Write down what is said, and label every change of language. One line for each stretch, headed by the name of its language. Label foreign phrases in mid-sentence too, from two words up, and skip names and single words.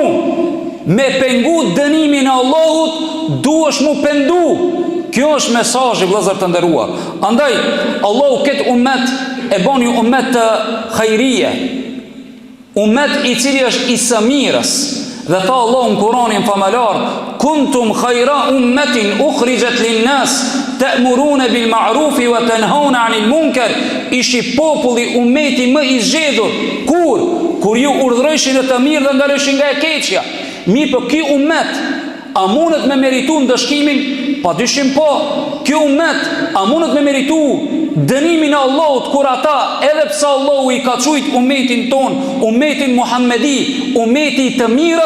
Albanian: Me pengu dënimin e Allahut duhesh mu pendu. Kjo është mesazhi vëllezër të nderuar. Andaj Allahu këtë ummet e bën një ummet të khajrie, ummet i cili është i së mirës. Dhe tha Allahu në Kur'anin famalar:
Arabic: كنتم خير أمة أخرجت للناس تأمرون بالمعروف وتنهون عن المنكر.
Albanian: Ishi populli, ummeti më i zgjedhur. Kur ju urdhëroshin të mirë dhe ndaloshin nga e keqja. Mi për ky ummet a mundet me meritu ndëshkimin? Pa dyshim po. Ky ummet a mundet me meritu dënimin e Allahut kur ata, edhe pse Allahu i ka thujt ummetin ton, ummetin Muhammedi, ummeti të mirës?